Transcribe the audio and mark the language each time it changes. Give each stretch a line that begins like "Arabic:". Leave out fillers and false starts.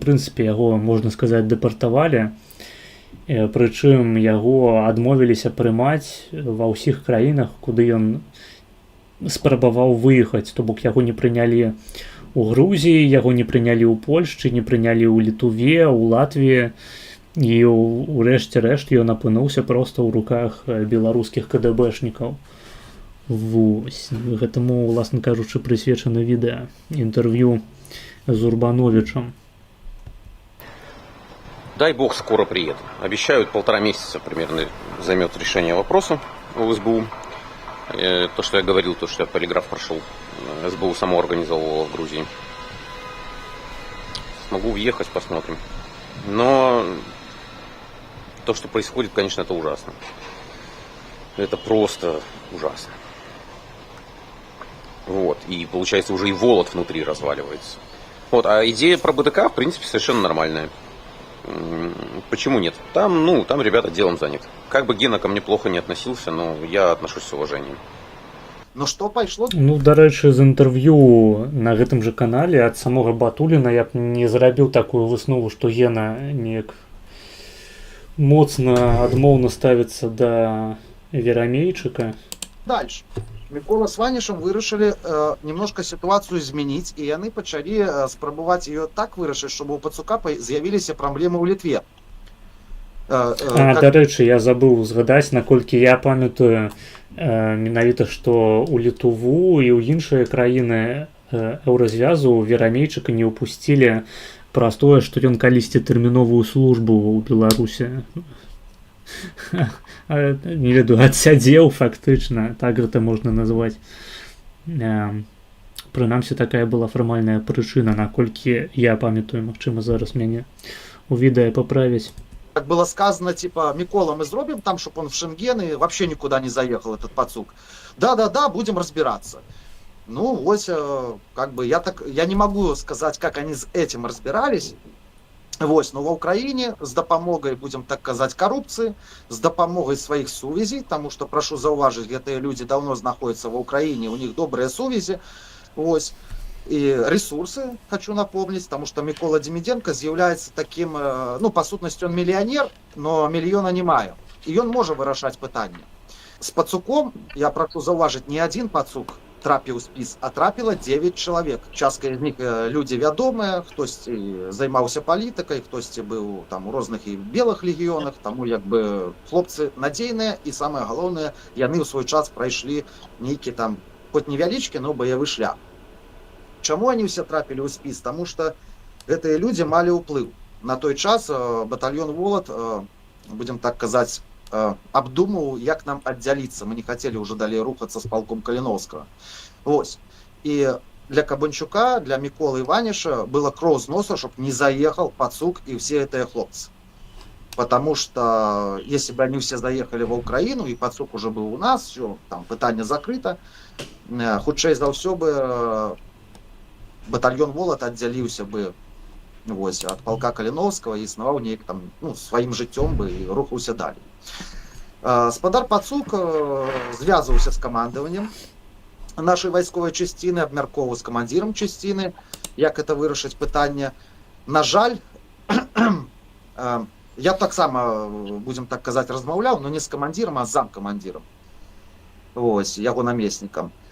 Belarusian: У прынцыпе яго, можна сказаць, дэпартавалі, прычым яго адмовіліся прымаць ва ўсіх краінах, куды ён спрабаваў выехаць, то бок яго не прынялі у Грузіі, яго не прынялі ў Польшчы, не прынялі ў Літуве, у Латвіі, і ў рэшце рэшт ён апынуўся проста ў руках беларускіх КДБшнікаў. Вось, гэтаму, уласна кажучы, прысвечана відэа інтэрв'ю з Урбановичем.
Russian: Дай бог, скоро приеду. Обещают 1,5 месяца примерно займет решение вопроса у СБУ. То, что я говорил, то, что я полиграф прошел, СБУ само организовывало в Грузии. Смогу въехать, посмотрим. Но то, что происходит, конечно, это ужасно. Это просто ужасно. Вот. И получается, уже и Волод внутри разваливается. Вот. А идея про БДК, в принципе, совершенно нормальная. Почему нет? Там ребята делом заняты. Как бы Гена ко мне плохо не относился, но я отношусь с уважением.
Belarusian: Ну што пайшло? Ну, дарэчы, з інтэрв'ю на гэтым жа канале ад самога Батуліна я б не зрабіў такую выснову, што Гена неяк моцна адмоўна ставіцца да верамейчыка.
Russian: Дальше.
Belarusian: Мікола з Ванішам вырашылі немножко сітуацыю змяніць, і яны пачалі спрабаваць ее так вырашыць, чтобы у пацука з'явіліся праблемы ў Літве. Дарэчы, я забыў згадаць, наколькі я памятаю менавіта, што ў Літуву і ў іншыя краіны еўразвязу верамейчыка не ўпусцілі праз тое, што ён калісьці тэрміновую службу ў Беларусі. Не ведаю, адсядзеў фактычна, так гэта можна назваць. Прынамсі, такая была фармальная прычына, наколькі я памятаю, магчыма, зараз мяне у відэа паправіць.
Russian: Как было сказано, типа, Микола, мы зробим там, чтобы он в Шенген и вообще никуда не заехал, этот пацук. Да, будем разбираться. Ну, вот, как бы, я не могу сказать, как они с этим разбирались. Вот, но в Украине с допомогой, будем так сказать, коррупции, с допомогой своих сувязей, потому что, прошу зауважить, гэтыя люди давно находятся в Украине, у них добрые сувязи, вот, и ресурсы, хочу напомнить, потому что Микола Демиденко является таким, ну, по сутности он миллионер, но миллиона не мае, и он может вырашать пытания.
Belarusian: С пацуком, я прошу зауважить, не один пацук трапіў спіс, а трапіла 9 чалавек. Частка з них людзі вядомыя, хтосьці займаўся палітыкай, хтосьці быў там у розных і белых легіёнах, таму як бы хлопцы надзейныя, і самае галоўнае, яны ў свой час прайшлі нейкі там, хоць невялічкі, но баявы шлях. Чаму они все трапілі ў спіс? Таму што гэтыя людзі малі ўплыў.
Russian: На той час батальён Волод, будем так казаць, обдумывал, як нам отделиться. Мы не хотели уже далее рухаться с полком Калиновского. Вот. И для Кабанчука, для Миколы Иваниша было кровь с носа, чтобы не заехал пацук и все это хлопцы. Потому что если бы они все заехали в Украину, и пацук уже был у нас, все, там пытание закрыто, худшей за все бы батальон Волод отделился бы вот, от полка Калиновского и
Belarusian: існаваў неяк там, ну, сваім жыццём бы і рухаўся далей. Спадар Пацук звязваўся з камандаваннем нашай вайсковай часціны, абмяркоўваў з камандзірам часціны, як это вырашыць пытанне. На жаль, я таксама, будем так казаць, размаўляў, но не з камандзірам, а з замкамандзірам, ось, яго намеснікам.